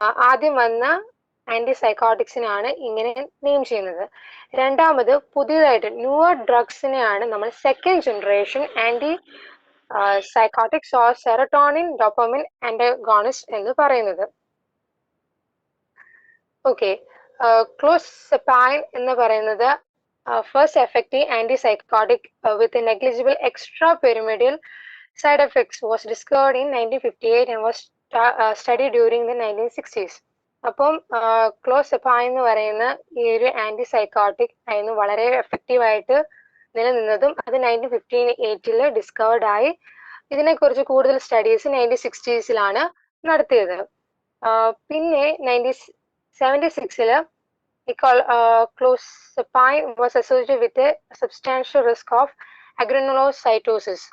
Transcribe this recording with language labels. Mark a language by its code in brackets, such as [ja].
[ml] ആദ്യം വന്ന ആന്റിസൈക്കോട്ടിക്സിനാണ് ഇങ്ങനെ നെയിം ചെയ്യുന്നത്. രണ്ടാമത് പുതിയതായിട്ട് ന്യൂവർ ഡ്രഗ്സിനെയാണ് നമ്മൾ second generation anti psychotics or serotonin dopamine antagonist എന്ന് പറയുന്നത്. ഓക്കെ, ക്ലോസെപൈൻ എന്ന് പറയുന്നത് [en] first effective antipsychotic with a negligible extrapyramidal side effects was discovered in 1958 and was studied during the 1960s. [ml] അപ്പം ക്ലോസെപൈൻ എന്ന് പറയുന്ന ഈ ഒരു ആന്റിസൈക്കോട്ടിക് ആയിരുന്നു വളരെ എഫക്റ്റീവ് ആയിട്ട് നിലനിന്നതും അത് 1958 ഡിസ്കവേർഡ് ആയി. ഇതിനെക്കുറിച്ച് കൂടുതൽ സ്റ്റഡീസ് 1960s നടത്തിയത്. പിന്നെ [en] 1976 clozapine was associated with a substantial risk of agranulocytosis.